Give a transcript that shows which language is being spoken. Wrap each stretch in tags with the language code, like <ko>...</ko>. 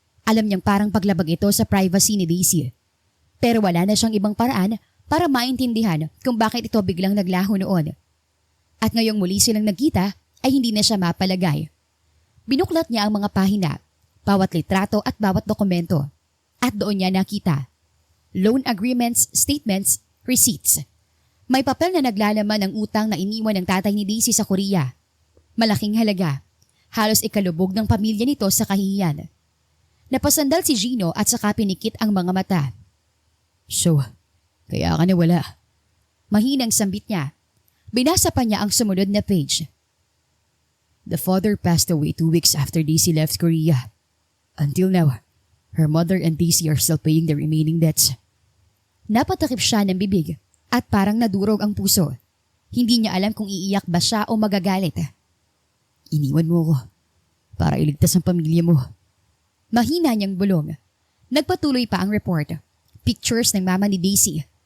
<tl>Alam niyang parang paglabag ito sa privacy ni Daisy. Pero wala na siyang ibang paraan para maintindihan kung bakit ito biglang naglaho noon. At ngayong muli silang nagkita ay hindi na siya mapalagay. Binuklat niya ang mga pahina, bawat litrato at bawat dokumento. At doon niya nakita.</tl> <en>Loan agreements, statements, receipts.</en> <tl>May papel na naglalaman ng utang na iniwan ng tatay ni Daisy sa Korea. Malaking halaga. Halos ikalubog ng pamilya nito sa kahihiyan. Napasandal si Gino at saka pinikit ang mga mata. So, kaya ka nawala. Mahinang sambit niya. Binasa pa niya ang sumunod na page.</tl> <en>The father passed away 2 weeks after Daisy left Korea. Until now, her mother and Daisy are still paying the remaining debts.</en> <tl>Napatakip siya ng bibig at parang nadurog ang puso. Hindi niya alam kung iiyak ba siya o magagalit. Iniwan mo ko para iligtas ang pamilya mo. Mahina niyang bulong. Nagpatuloy pa ang report. Pictures ng mama ni Daisy.</tl>